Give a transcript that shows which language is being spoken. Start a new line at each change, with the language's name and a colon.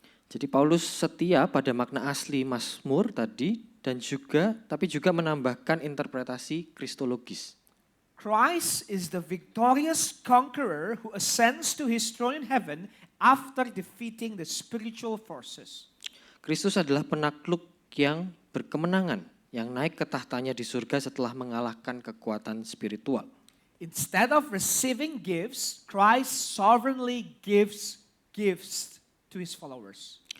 Indonesian: Jadi Paulus setia pada makna asli Mazmur tadi dan tapi juga menambahkan interpretasi kristologis.
English: Christ is the victorious conqueror who ascends to his throne in heaven after defeating the spiritual forces.
Indonesian: Kristus adalah penakluk yang berkemenangan, yang naik ke tahtanya di surga setelah mengalahkan kekuatan spiritual.
English: Instead of receiving gifts, Christ sovereignly gives gifts to his followers.